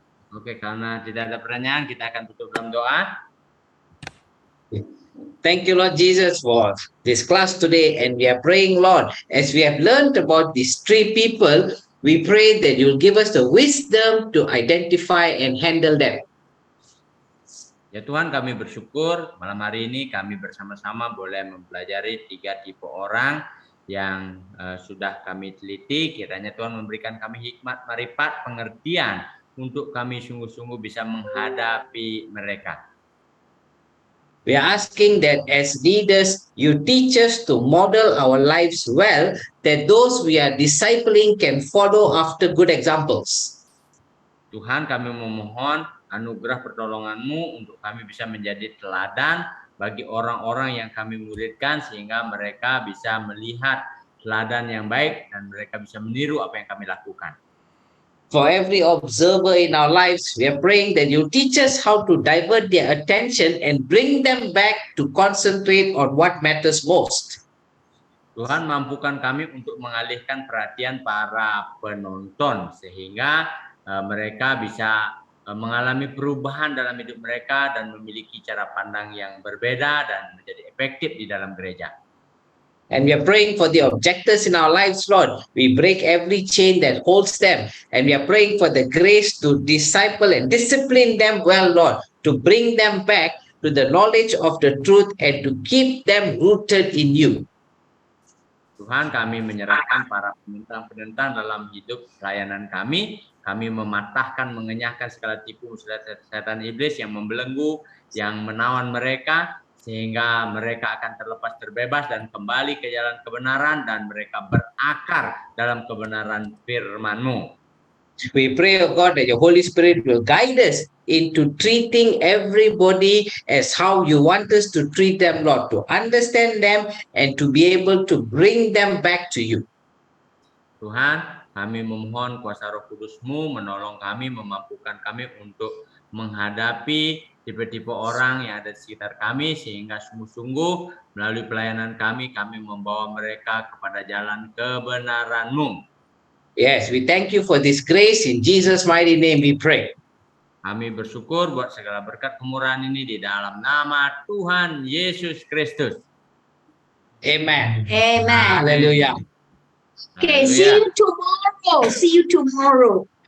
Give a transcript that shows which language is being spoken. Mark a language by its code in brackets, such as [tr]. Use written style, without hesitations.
[id] Oke, karena tidak ada pertanyaan, kita akan tutup dalam doa. [en] Thank you, Lord Jesus, for this class today. And we are praying, Lord, as we have learned about these three people, we pray that you'll give us the wisdom to identify and handle them. [id] Ya Tuhan, kami bersyukur malam hari ini kami bersama-sama boleh mempelajari 3 tipe orang yang sudah kami teliti. Kiranya Tuhan memberikan kami hikmat, marifat, pengertian untuk kami sungguh-sungguh bisa menghadapi mereka. [en] We are asking that as leaders, you teach us to model our lives well, that those we are discipling can follow after good examples. [id] Tuhan, kami memohon anugerah pertolongan-Mu untuk kami bisa menjadi teladan bagi orang-orang yang kami muridkan, sehingga mereka bisa melihat teladan yang baik dan mereka bisa meniru apa yang kami lakukan. [en] For every observer in our lives, we are praying that you teach us how to divert their attention and bring them back to concentrate on what matters most. [id] Tuhan, mampukan kami untuk mengalihkan perhatian para penonton sehingga mereka bisa mengalami perubahan dalam hidup mereka dan memiliki cara pandang yang berbeda dan menjadi efektif di dalam gereja. [en] And we are praying for the objectors in our lives, Lord. We break every chain that holds them. And we are praying for the grace to disciple and discipline them well, Lord, to bring them back to the knowledge of the truth and to keep them rooted in you. [id] Tuhan, kami menyerahkan para penentang-penentang dalam hidup pelayanan kami. Kami mematahkan, mengenyahkan segala tipu setan iblis yang membelenggu, yang menawan mereka, sehingga mereka akan terlepas, terbebas, dan kembali ke jalan kebenaran, dan mereka berakar dalam kebenaran firman-Mu. [en] We pray, oh God, that your Holy Spirit will guide us into treating everybody as how you want us to treat them, Lord, to understand them and to be able to bring them back to you. [id] Tuhan, kami memohon kuasa Roh Kudus-Mu menolong kami, memampukan kami untuk menghadapi tipe-tipe orang yang ada di sekitar kami, sehingga sungguh-sungguh melalui pelayanan kami membawa mereka kepada jalan kebenaran-Mu. [en] Yes, we thank you for this grace. In Jesus' mighty name we pray. [id] Kami bersyukur buat segala berkat kemurahan ini di dalam nama Tuhan Yesus Kristus. Amen. Amen. Hallelujah. [en] Okay, see you tomorrow. See you tomorrow.